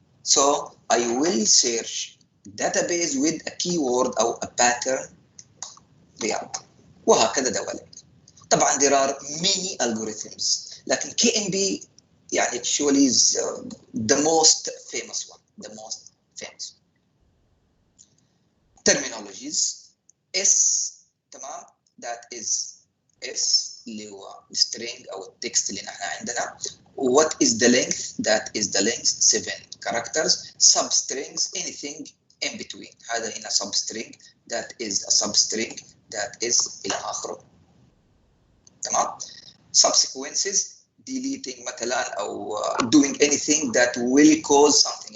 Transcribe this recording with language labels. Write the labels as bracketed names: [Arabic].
[English] So I will search database with a keyword or a pattern Riyadh. [Arabic] وهكذا دوالك. [English] طبعا there are many algorithms, لكن KMB يعني actually is the most famous one, the most famous. Terminologies. [Arabic] S, تمام, [English] that is S [Arabic] اللي هو string أو التكست اللي نحن عندنا. [English] What is the length? That is the length 7 characters. Substrings, anything in between. [Arabic] هذا هنا [English] substring, that is a substring, that is [Arabic] إلى آخره. تمام. [English] subsequences deleting مثلا أو doing anything that will cause something.